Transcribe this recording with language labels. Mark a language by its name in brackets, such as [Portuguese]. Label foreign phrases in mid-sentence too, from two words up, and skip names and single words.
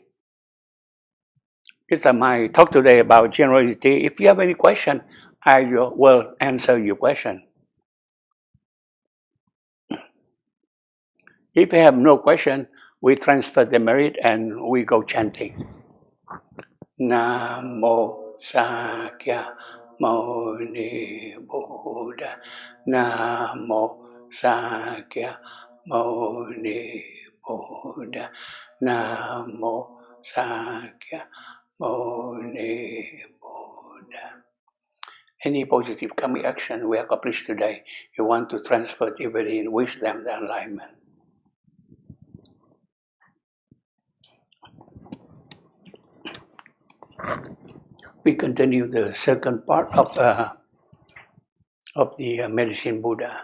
[English] It's my talk today about generosity. If you have any question, I will answer your question. If you have no question, we transfer the merit and we go chanting. [Sanskrit] Namo Sakya Muni Buddha. Namo Sakya Muni Buddha. Namo Sakya Muni Buddha. [English] Any positive karmic action we accomplish today, you want to transfer it within, wish them the enlightenment. We continue the second part of the Medicine Buddha.